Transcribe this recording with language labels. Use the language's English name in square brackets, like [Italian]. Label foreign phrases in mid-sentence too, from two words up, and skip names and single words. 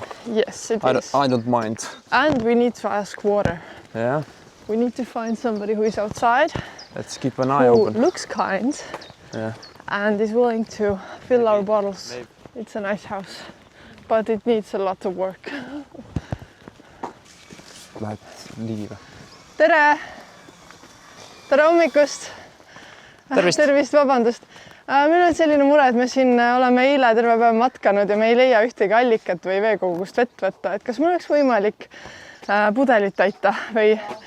[English] Yes, it is. I don't mind. And we need to ask water. Yeah, We need to find somebody who is outside, let's keep an eye who open. looks kind Yeah. and is willing to fill our bottles. It's a nice house, but it needs a lot of work. [Estonian] Lähed liive. Tere! Tere hommikust! Tervist! Tervist, vabandust! Meil on selline mure, et me siin oleme eile terve päev matkanud ja me ei leia ühtegi allikat või veekogust vett võtta. Et kas mul oleks võimalik pudelit täita või?